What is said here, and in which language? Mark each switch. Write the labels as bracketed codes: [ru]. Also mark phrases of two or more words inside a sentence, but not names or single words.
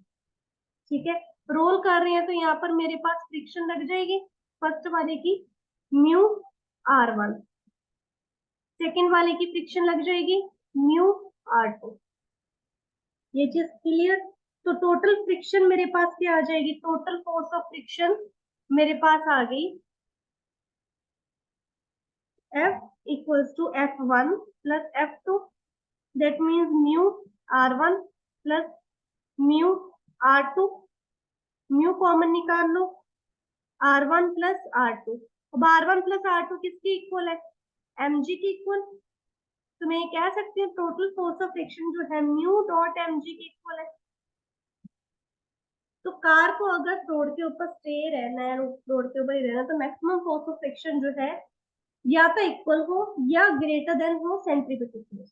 [hi] ठीक है, रोल कर रहे हैं तो यहाँ पर मेरे पास फ्रिक्शन लग जाएगी फर्स्ट वाले की म्यू R1, सेकेंड वाले की फ्रिक्शन लग जाएगी म्यू R2। ये चीज क्लियर? तो [en] total friction [hi] मेरे पास क्या आ जाएगी, [en] total force of friction [hi] मेरे पास आ गई [en] F equals to F1 plus F2, that means mu R1 plus mu R2, mu [hi] कॉमन निकाल लो, [en] R1 plus R2। [hi] अब [en] R1 plus R2 [hi] किसकी इक्वल है, mg की इक्वल। तो मैं ये कह सकती हूँ [en] total force of friction [hi] जो है म्यू डॉट mg की इक्वल है। तो कार को अगर रोड के ऊपर स्टे रहना है, रोड के ऊपर ही रहना, तो [en] maximum force of friction [hi] जो है या तो इक्वल हो या [en] greater than [hi] हो [en] centripetal force.